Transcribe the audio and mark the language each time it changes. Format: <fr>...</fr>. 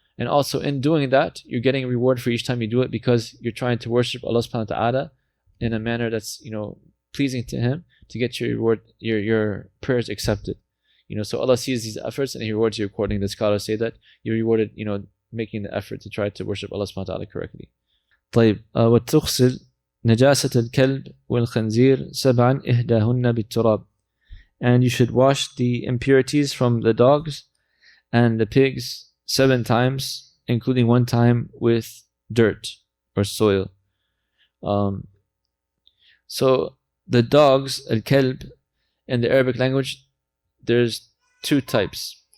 <en>And also in doing that, you're getting a reward for each time you do it because you're trying to worship Allah subhanahu wa ta'ala in a manner that's, pleasing to Him to get your reward, your prayers accepted. So Allah sees these efforts and He rewards you accordingly. The scholars say that you're rewarded, making the effort to try to worship Allah subhanahu wa ta'ala correctly.</en> <ar>طيب وتغسل نجاسة الكلب والخنزير 7 إحداهن بالتراب.</ar> <en>And you should wash the impurities from the dogs and the pigs 7 times, including 1 time with dirt or soil. So the dogs, al-kalb, in the Arabic language, there's 2 types.</en>